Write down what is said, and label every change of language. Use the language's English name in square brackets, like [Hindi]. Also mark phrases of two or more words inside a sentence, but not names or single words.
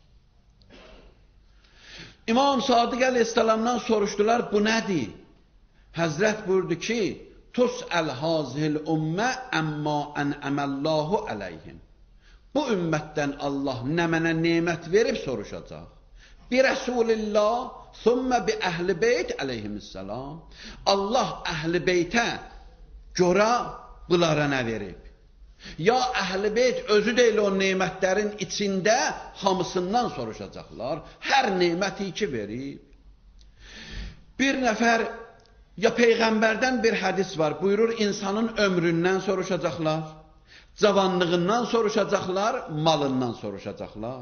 [Azerbaijani] İmam Sadiq aleyhisselamdan soruşdular, bu nədir? Həzrət buyurdu ki, [Arabic] تسأل هذه الأمة عما أنعم الله عليهم. [Azerbaijani] Bu ümmətdən Allah nə mənə nemət verib soruşacaq. [Arabic] برسول الله ثم بأهل البيت عليهم السلام. [Azerbaijani] Allah əhl-i beytə görə bunlara nə verib? Ya əhl-i beyt özü deyil o nemətlərin içində hamısından soruşacaqlar. Hər neməti ki verib. Bir nəfər, ya Peyğəmbərdən bir hədis var, buyurur insanın ömründən soruşacaqlar, cavanlığından soruşacaqlar, malından soruşacaqlar.